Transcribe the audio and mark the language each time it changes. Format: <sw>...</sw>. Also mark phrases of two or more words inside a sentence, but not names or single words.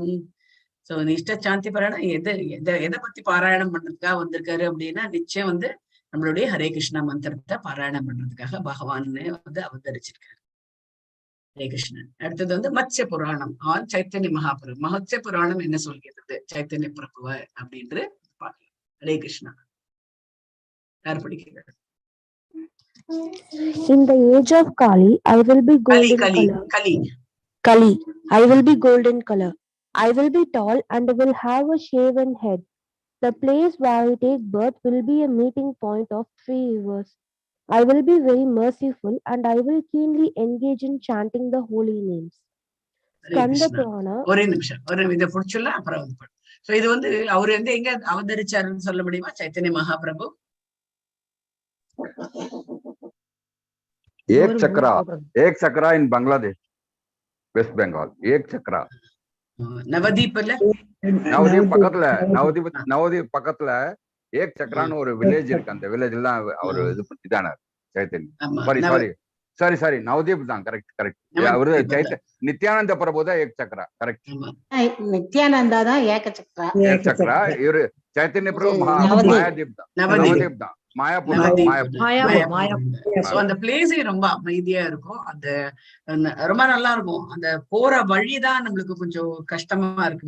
<ta>சோ நிஷ்ட சாந்தி பாராயணம் எதை பத்தி பாராயணம் பண்றதுக்காக வந்திருக்காரு அப்படின்னா, நிச்சயம் வந்து நம்மளுடைய ஹரே கிருஷ்ணா மந்திரத்தை பாராயணம் பண்றதுக்காக பகவான் வந்து அவதரிச்சிருக்காரு. ஹரே கிருஷ்ணன். அடுத்தது வந்து மத்ய புராணம் ஆன் சைத்தன்ய மகாபிரபு. மத்ய புராணம் என்ன சொல்கிறது சைத்தன்ய பிரபுவ அப்படின்று பார்க்கலாம். ஹரே கிருஷ்ணா. யார் படிக்கிறார்?</ta> <en>In the age of Kali, I will be golden color. Kali, I will be golden color. I will be tall and will have a shaven head. The place where I take birth will be a meeting point of 3 rivers. I will be very merciful and I will keenly engage in chanting the holy names. Kannada Purana.</en> <ta>ஒரே நிமிஷம் இதை புடிச்சுல அப்புறம் வந்து. சோ இது வந்து அவர் வந்து எங்க அவதரிச்சாருன்னு சொல்ல முடியுமா? சைத்தன்ய மகாபிரபு</ta> <en>एक चक्रा in Bangladesh, West Bengal. एक चक्रा.</en> <ta>नवदीप பக்கத்துல एक चक्राன்னு ஒரு வில்லேஜ் இருக்கு. அந்த வில்லேஜ் எல்லாம் அவர் இது பண்ணிட்டாரு சைத்தன்ய. சாரி நவதீப் தான். கரெக்ட். அவரு நித்யானந்த பிரபு தான் एक चक्रा. கரெக்ட். நித்யானந்தா தான் ஏக சக்கரா. இவரு சைத்தன்ய பிரபு மாயாதீப் தான். நவதீப் தான். அந்த பிளேஸே ரொம்ப அமைதியா இருக்கும். அந்த ரொம்ப நல்லா இருக்கும். அந்த போற வழிதான் நம்மளுக்கு கொஞ்சம் கஷ்டமா இருக்கும்.</ta>